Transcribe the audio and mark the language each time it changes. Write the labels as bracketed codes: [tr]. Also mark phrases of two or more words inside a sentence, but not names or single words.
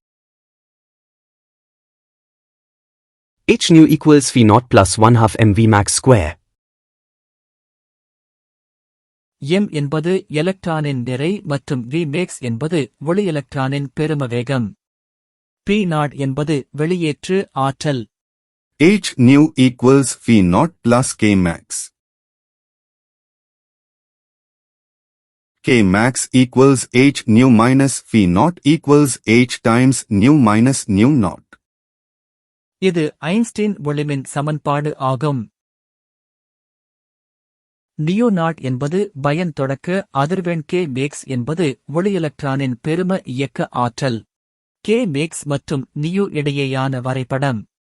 [en] hν equals v0 plus 1/2 mv max square. [ta] m என்பது எலக்ட்ரானின் நிறை மற்றும் [en] v max [ta] என்பது ஒளி எலக்ட்ரானின் பெரும வேகம். p0 என்பது வெளியேற்று ஆற்றல். [en] hν equals v0 plus k max. K max equals hν minus v0 equals h times ν minus ν0. [ta] இது ஐன்ஸ்டீன் ஒளிமின் சமன்பாடு ஆகும். ν0 என்பது பயன் தொடக்க அதிர்வெண் [en] k max [ta] என்பது ஒளி எலக்ட்ரானின் பெரும இயக்க ஆற்றல். [en] k max [ta] மற்றும் ν இடையேயான வரைபடம்.